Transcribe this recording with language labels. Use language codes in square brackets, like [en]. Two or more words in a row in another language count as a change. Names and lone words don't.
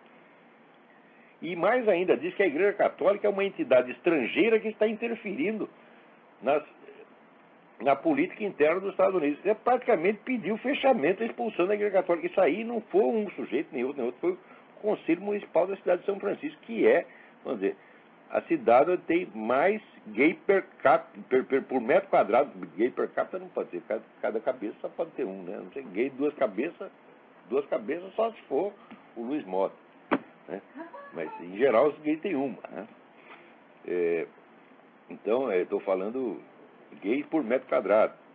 [pt] E mais ainda, diz que a Igreja Católica é uma entidade estrangeira que está interferindo na política interna dos Estados Unidos. É praticamente pediu o fechamento e expulsão da Igreja Católica. Isso aí não foi um sujeito, nem outro, foi o Conselho Municipal da cidade de São Francisco, que é, vamos dizer, a cidade onde tem mais gay por metro quadrado. Gay per capita não pode ter, cada cabeça só pode ter um, né? Não sei, gay duas cabeças só se for o Luiz Mota, né? Mas, em geral, os gays têm uma, né? Então, estou falando gays por metro quadrado.